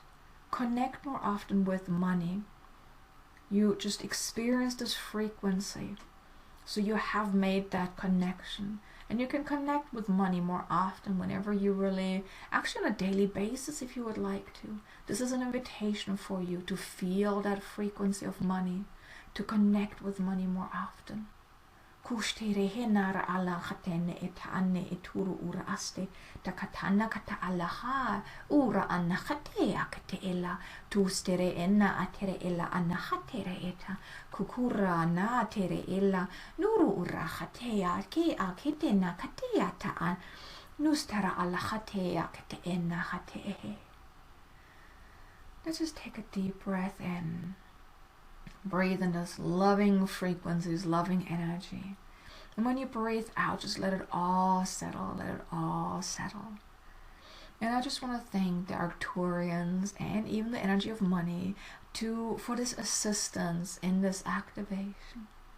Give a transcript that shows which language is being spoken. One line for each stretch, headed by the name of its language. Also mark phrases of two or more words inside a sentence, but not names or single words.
English: Connect more often with money. You just experience this frequency, so you have made that connection. And you can connect with money more often whenever you really, actually on a daily basis if you would like to. This is an invitation for you to feel that frequency of money, to connect with money more often. Kustere henara ala khatene etane eturu ura aste takatana kata alaha ura anna khate akate ela tustere enna atere ela anna hatere eta kukura na tere ela nuru ura khatea ke akete na katea ta nustara ala khatea akate enna hate. Let's just take a deep breath in. Breathe in this loving frequencies, loving energy. And when you breathe out, just let it all settle, let it all settle. And I just want to thank the Arcturians and even the energy of money for this assistance in this activation.